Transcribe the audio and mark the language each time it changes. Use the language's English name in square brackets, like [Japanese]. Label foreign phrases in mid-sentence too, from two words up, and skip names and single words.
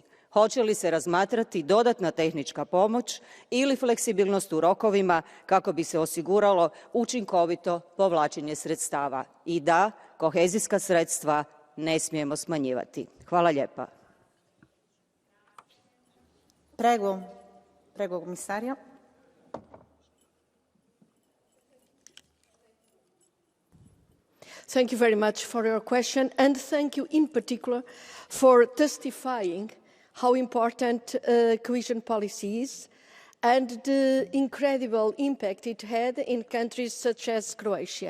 [Croatian] Hoće li se razmatrati dodatna tehnička pomoć ili fleksibilnost u rokovima kako bi se osiguralo učinkovito povlačenje sredstava? I da, kohezijska sredstva ne smijemo smanjivati. Hvala lijepa. [Italian] Prego, komisario. [English] Thank you very much for your question, and thank you in particular for testifying how important cohesion policy is and the incredible impact it had in countries such as Croatia.